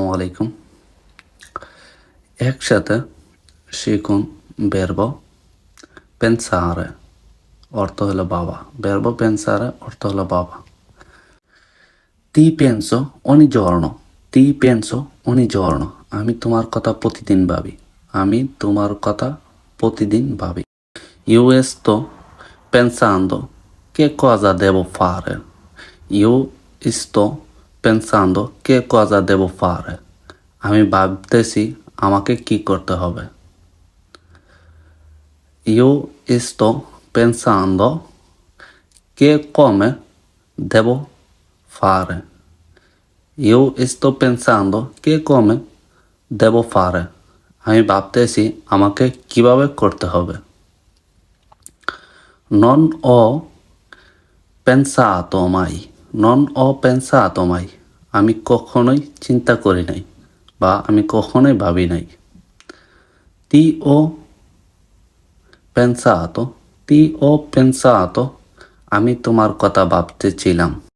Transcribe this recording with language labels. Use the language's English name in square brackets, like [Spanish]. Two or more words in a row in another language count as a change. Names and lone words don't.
[Bangla] আলাইকুম। একসাথে শিখুন [Italian] verbo pensare [Bangla] অর্থ হলো বাবা। [Italian] verbo pensare [Bangla] অর্থ হলো বাবা। [Italian] Ti penso ogni giorno. Ti penso ogni giorno. [Bangla] আমি তোমার কথা প্রতিদিন ভাবি। আমি তোমার কথা প্রতিদিন ভাবি। [Italian] Io sto pensando che cosa devo fare. Io sto pensando che cosa devo fare. [Bangla] আমি ভাবতেছি আমাকে কি করতে হবে। [Italian] Io sto pensando che come devo fare. Io sto pensando che come devo fare. [Bangla] আমি ভাবতেছি আমাকে কিভাবে করতে হবে। [Italian] Non ho pensato mai. Non ho pensato mai. [Bangla] আমি কখনোই চিন্তা করি নাই বা আমি কখনোই ভাবি নাই। [Italian] Ti ho pensato. Ti ho pensato. [Bangla] আমি তোমার কথা ভাবতেছিলাম।